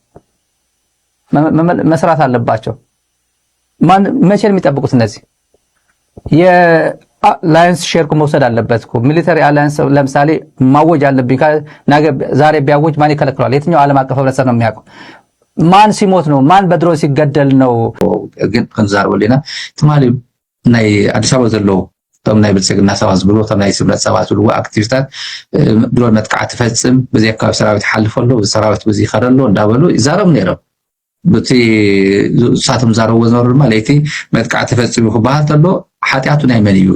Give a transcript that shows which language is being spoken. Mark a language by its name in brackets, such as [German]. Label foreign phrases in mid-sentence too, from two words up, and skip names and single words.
[Amharic] መስራት አለባቸው። ማን መቼ ነው የሚጠብቁት? እነዚህ የአላያንስ ሼር መውሰድ አለበት እኮ [English] military alliance [Amharic] ለምሳሌ ማወጅ አለብኝ። ዛሬ ቢያወጅ ማን ይከለክለዋል? የትኛው ዓለም አቀፍ ህብረተሰብ ነው የሚያውቀው? ማን ሲሞት ነው? ማን በድሮን ሲገደል ነው? [Tigrinya] ግን ክንዛርበልና ትማሊ ናይ አዲስ አበባ ዘሎ ቶም ናይ ብልጽግና ሰባት ዝብሉ ቶም ናይ ስምረት ሰባት ዝብሉ አክቲቪስታት ድሮን መጥቃዕቲ ፈጽም በዚ አካባቢ ሰራዊት ሓልፈሎ ሰራዊት በዚ ይኸረሎ እንዳበሉ ይዛረቡ ነይሮም። በቲ ሳቶም ዛረቡ ዝነበሩ ድማ ለይቲ መጥቃዕቲ ፈጽም ክበሃል ተሎ ሓጢያቱ ናይ መን እዩ?